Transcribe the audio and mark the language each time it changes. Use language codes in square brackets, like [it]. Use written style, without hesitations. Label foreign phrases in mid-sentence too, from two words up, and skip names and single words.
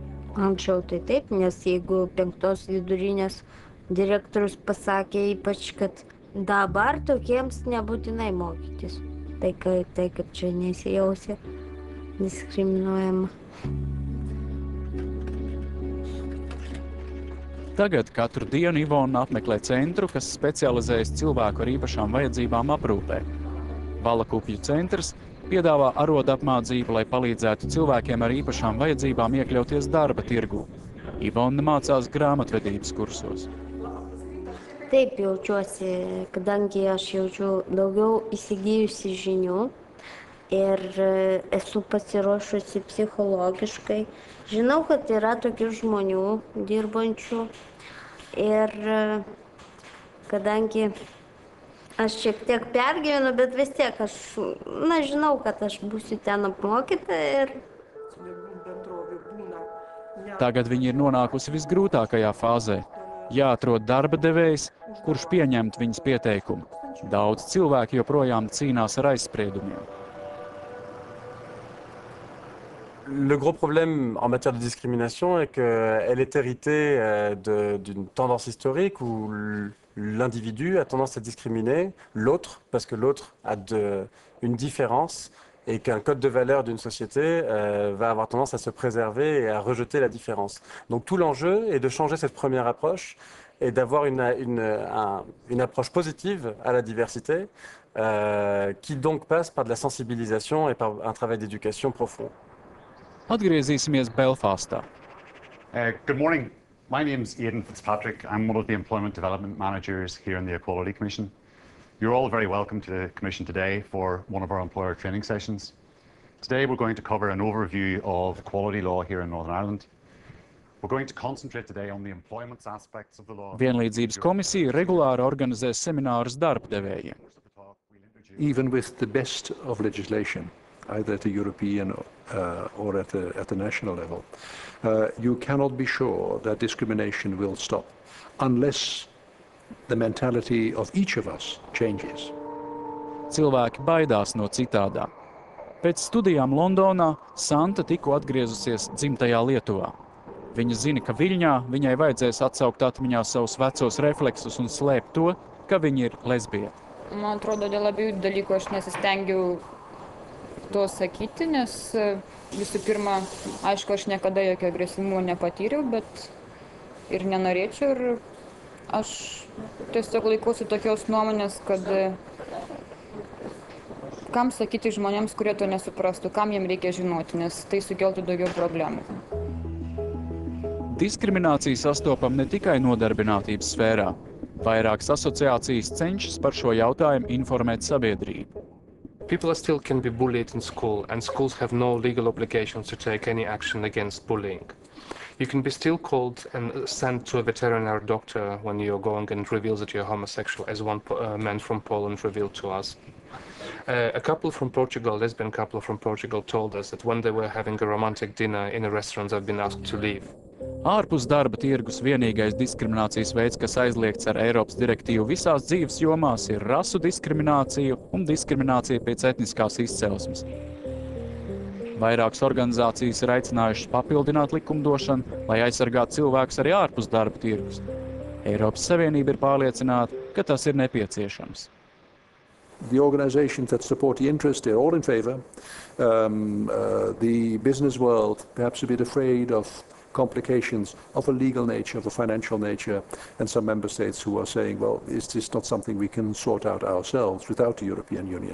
[lt] Anksčiau tai taip, nes jeigu 5 vidurinės direktorius pasakė ypač, kad dabar tokiems nebūtinai mokytis. Tai kaip čia nesijausia diskriminuojama. [lv] Tagad katru dienu Ivona apmeklē centru, kas specializējas cilvēku ar īpašām vajadzībām aprūpē. Valakupju centrs piedāvā arodu apmācību, lai palīdzētu cilvēkiem ar īpašām vajadzībām iekļauties darba tirgū. Ivona mācās grāmatvedības kursos. [lt] Taip jaučiuosi, kadangi aš jaučiu daugiau įsigijusi žinių ir esu pasiruošusi psichologiškai. Žinau, kad yra tokių žmonių dirbančių ir kadangi aš šiek tiek pergyvenu, bet vis tiek aš žinau, kad aš būsiu ten apmokyta ir... [lv] Tagad viņa ir nonākusi visgrūtākajā fāzē. Jāatrod darba devējs, kurš pieņemt viņas pieteikumu. Daudz cilvēki joprojām cīnās ar aizspriedumiem. [fr] Le gros problème en matière de discrimination est qu'elle est héritée d'une tendance historique où l'individu a tendance à discriminer l'autre parce que l'autre a une différence et qu'un code de valeur d'une société va avoir tendance à se préserver et à rejeter la différence. Donc tout l'enjeu est de changer cette première approche et d'avoir une approche positive à la diversité qui donc passe par de la sensibilisation et par un travail d'éducation profond. [lv] Atgriezīsimies Belfastā. [en] Good morning. My name's Aidan Fitzpatrick. I'm one of the Employment Development Managers here in the Equality Commission. You're all very welcome to the Commission today for one of our employer training sessions. Today we're going to cover an overview of equality law here in Northern Ireland. We're going to concentrate today on the employment aspects of the law. [lv] Vienlīdzības komisija regulāri organizē seminārus darbdevējiem. [en] Even with the best of legislation, either at the European or at the national level, you cannot be sure that discrimination will stop unless the mentality of each of us changes. [lv] Cilvēki baidās no citādā. Pēc studijām Londonā Santa tikko atgriezusies dzimtajā Lietuvā. Viņa zina, ka Viļņā viņai vajadzēs atsaukt atmiņā savus vecos refleksus un slēpt to, ka viņa ir lesbieta. [lt] Man atrodo, dėl abiejų dalykų aš nesistengiu to sakyti, nes visų pirma, aišku, aš niekada jokio agresyvumo nepatyriau, bet ir nenorėčiau. Ir aš tiesiog laikausi tokios nuomonės, kad kam sakyti žmonėms, kurie to nesuprastų, kam jiem reikia žinoti, nes tai sukeltų daugiau problemų. [lv] Diskriminācija sastopam ne tikai nodarbinātības sfērā. Vairākas asociācijas cenšas par šo jautājumu informēt sabiedrību. [en] People still can be bullied in school, and schools have no legal obligations to take any action against bullying. You can be still called and sent to a veterinary doctor when you're going and reveals that you're homosexual, as one man from Poland revealed to us. A couple from Portugal, lesbian couple from Portugal, told us that when they were having a romantic dinner in a restaurant, they've been asked to leave. [lv] Ārpus darba tirgus vienīgais diskriminācijas veids, kas aizliegts ar Eiropas direktīvu visās dzīves jomās, ir rasu diskriminācija un diskriminācija pēc etniskās izcelsmes. Vairākas organizācijas ir aicinājušas papildināt likumdošanu, lai aizsargātu cilvēkus arī ārpus darba tirgus. Eiropas Savienība ir pārliecināta, ka tas ir nepieciešams. [en] The organizations that support the interest, they're all in favor. The business world, perhaps a bit afraid of complications of a legal nature, of a financial nature, and some member states who are saying, well, is this not something we can sort out ourselves without the European Union?